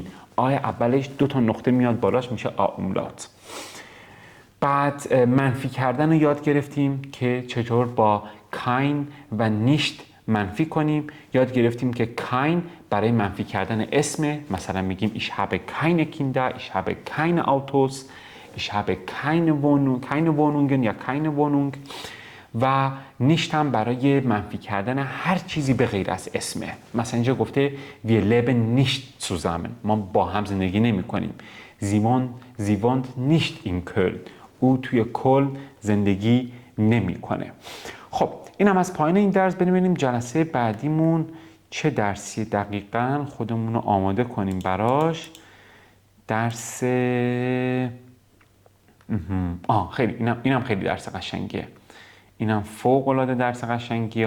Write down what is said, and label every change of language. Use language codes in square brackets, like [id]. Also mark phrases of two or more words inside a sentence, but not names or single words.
[fa] آی اولش 2 نقطه میاد بالاش میشه آ املات. بعد منفی کردن رو یاد گرفتیم که چطور با kein و nicht منفی کنیم. یاد گرفتیم که kein برای منفی کردن اسم، مثلا میگیم [de] ich habe keine Kinder, ich habe keine Autos, ich habe keine Wohnungen [fa] یا [de] keine Wohnung. [fa] و nicht هم برای منفی کردن هر چیزی به غیر از اسمه. مثلا اینجا گفته [de] wir leben nicht zusammen، [fa] ما با هم زندگی نمی کنیم. [de] sie wohnt nicht in Köln، [fa] او توی کل زندگی نمیکنه. خب این هم از پایین این درس. ببینیم جلسه بعدیمون چه درسی دقیقاً، خودمون رو آماده کنیم براش. درس خیلی اینم خیلی درس قشنگیه، اینم فوق العاده درس قشنگیه.